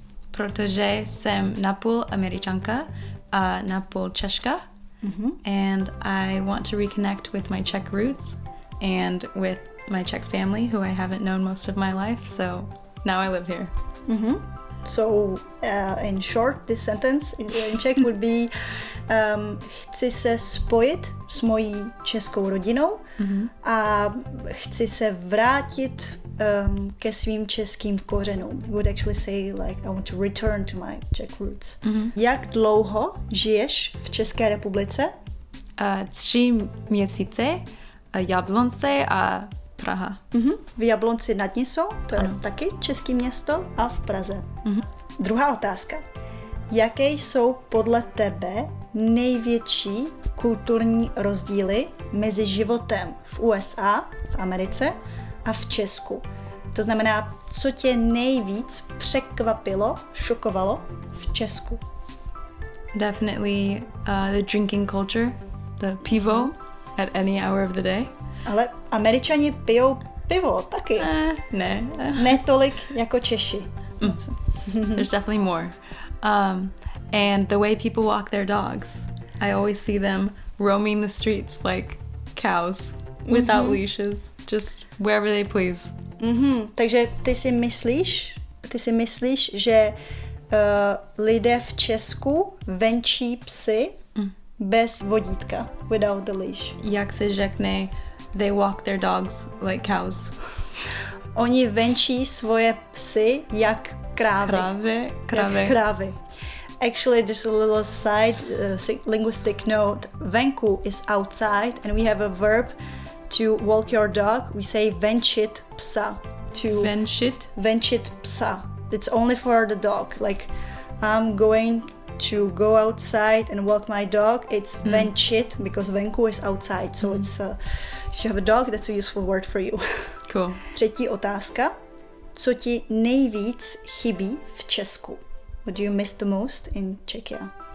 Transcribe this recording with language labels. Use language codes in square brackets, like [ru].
[cs] Protože jsem napůl Američanka a napůl Češka. [en] And I want to reconnect with my Czech roots and with my Czech family, who I haven't known most of my life, so now I live here. So, in short, this sentence in Czech would be [cs] chci se spojit s mojí českou rodinou a chci se vrátit ke svým českým kořenům. [en] You would actually say like I want to return to my Czech roots. [cs] Jak dlouho žiješ v České republice? 3 měsíce, Jablonce a Praha. V Jablonci nad Nisou, to je taky české město, a v Praze. Druhá otázka. Jaké jsou podle tebe největší kulturní rozdíly mezi životem v USA, v Americe a v Česku? To znamená, co tě nejvíc překvapilo, šokovalo v Česku? [en] Definitely the drinking culture, the pivo at any hour of the day. [cs] Ale Američani pijou pivo taky. Ne. Ne tolik jako Češi. [en] There's definitely more. And the way people walk their dogs. I always see them roaming the streets like cows without leashes, just wherever they please. [cs] Takže ty si myslíš, že lidé v Česku venčí psy bez vodítka, [en] without the leash. [cs] Jak se řekne, [en] they walk their dogs like cows. [cs] Oni venčí svoje psy jak krávy. Krávy. [en] Actually, there's a little side linguistic note. Venku is outside, and we have a verb to walk your dog. We say [cs] venčit psa. Venčit psa. [en] It's only for the dog. Like, I'm going to go outside and walk my dog. It's venčit because venku is outside. So it's if you have a dog, that's a useful word for you. Cool. [cs] Třetí otázka. Co ti nejvíc chybí v Česku? [en] What do you miss the most in Czechia?